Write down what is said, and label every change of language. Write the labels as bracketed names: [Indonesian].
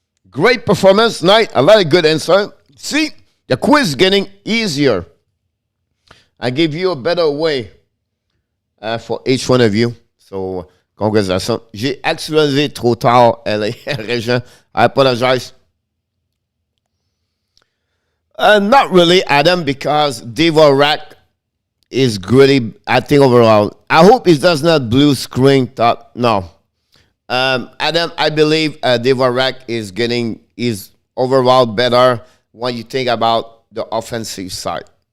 [English] Great performance tonight. A lot of good answer. See, the quiz is getting easier. I give you a better way for each one of you. So, congratulations. [French] J'ai actualisé trop tard, Régent. [English] I apologize. Not really, Adam, because Dvorak is great, I think, overall. I hope it does not blue screen top. No. Adam, I believe Dvorak is overall better when you think about the offensive side.